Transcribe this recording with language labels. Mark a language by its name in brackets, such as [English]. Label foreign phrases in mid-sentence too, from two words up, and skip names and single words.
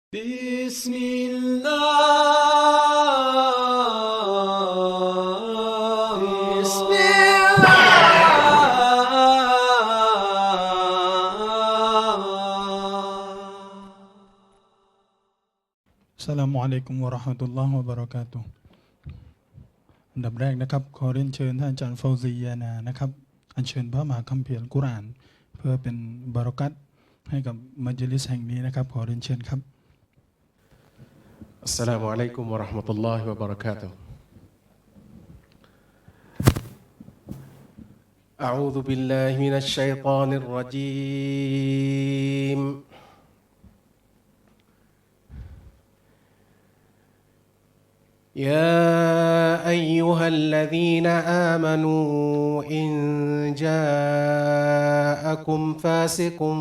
[Arabic] بسم الله بسم السلام عليكم ورحمة الله وبركاته [Thai] อันดับแรกนะครับขอเรียนเชิญท่านอาจารย์ฟาวซียานานะครับอัญเชิญพระมหาคัมภีร์อัลกุรอานเพื่อเป็นบารอกัตให้กับมัจลิสแห่งนี้นะครับขอเรียนเชิญครับ [Arabic] السلام عليكم ورحمة الله وبركاته. أعوذ بالله من الشيطان الرجيم. يا أيها الذين آمنوا إن جاءكم فاسق